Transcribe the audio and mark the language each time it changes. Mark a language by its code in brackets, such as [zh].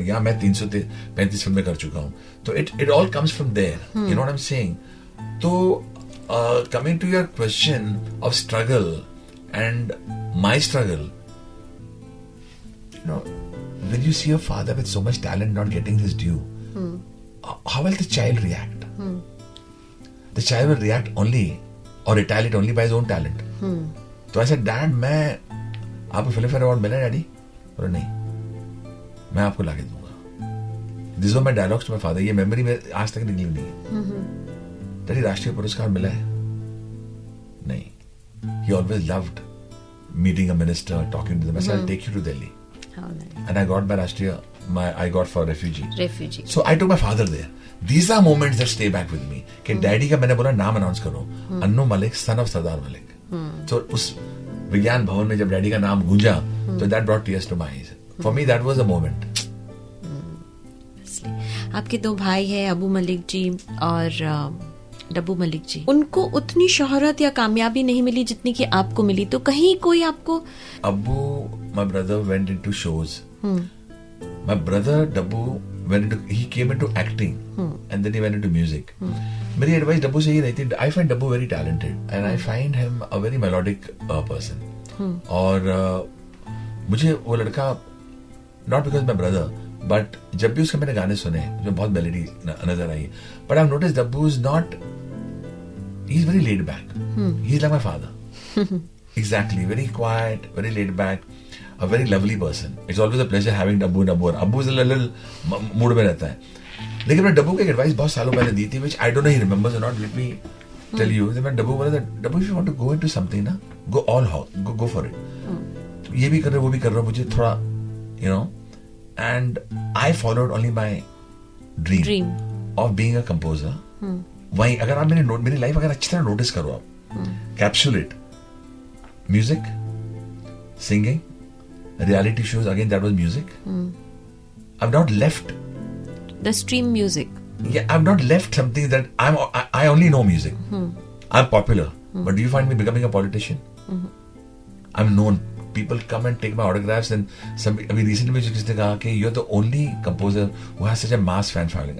[hi] यहाँ मैं 335 फिल्में कर चुका हूं. [en] तो it all comes from there, you know what I am saying. तो coming to your question of struggle and my struggle, you know, when you see your father with so much talent not getting his due, how will the child react? The child will react only or retaliate only by his own talent. [hi] तो ऐसे dad मैं आपको film fair award मिला daddy? बोला नहीं, मैं आपको लाके दूंगा. [en] This were my dialogues to my father. [hi] ये मेमोरी में आज तक निकली नहीं है. डैडी राष्ट्रीय पुरस्कार मिला है? नहीं. [en] He always loved meeting a minister, talking to them. I said, I'll take you to Delhi. How nice. And I got my Rashtriya, I got for refugee. Refugee. So I took my father there. These are moments that stay back with me. [hi] कि daddy का मैंने बोला नाम announce करो, Annu Malik, son of Sardar Malik. So उस विज्ञान भवन में जब डैडी का नाम गूंजा, तो [en] that brought tears to my eyes. For me that was a moment. [hi] आपके दो भाई हैं, अबू मलिक जी और डब्बू मलिक जी. उनको उतनी शोहरत या कामयाबी नहीं मिली जितनी कि आपको मिली. तो कहीं कोई आपको [en] Abu, my brother went into shows. My brother Dabbu he came into acting and then he went into music. [hi] मेरी एडवाइस डब्बू से ही रहती है. [en] I find Dabbu very talented and I find him a very melodic person. [hi] और मुझे वो लड़का [en] not because my brother but [hi] जब भी उसके मैंने गाने सुने मुझे बहुत मेलोडी नजर आई. [en] But I've noticed Dabbu is not, he's very laid back. He's like my father. Exactly, very quiet, very laid back, a very lovely person. It's always a pleasure having Dabbu and Abu. Abu is a little mood [hi] में रहता है. लेकिन मैं डब्बू को एक advice बहुत सालों पहले दी थी, [en] which I don't know he remembers or not. Let me tell you. [hi] मैं डब्बू बोला था, [en] Dabboo if you want to go into something ना, go all out, go for it. [hi] ये भी कर रहे हो, वो भी कर रहे हो, मुझे थोड़ा, [en] you know, and I followed only my dream of being a composer. [hi] वहीं अगर आप मेरी लाइफ अगर अच्छी तरह नोटिस करो आप, capsulate, music, singing, [en] reality shows, again that was music. I've not left the stream music. Yeah, I've not left something that I only know music. I'm popular, but do you find me becoming a politician? I'm known. People come and take my autographs, and अभी recently [hi] में किसी ने कहा कि [en] you're the only composer who has such a mass fan following.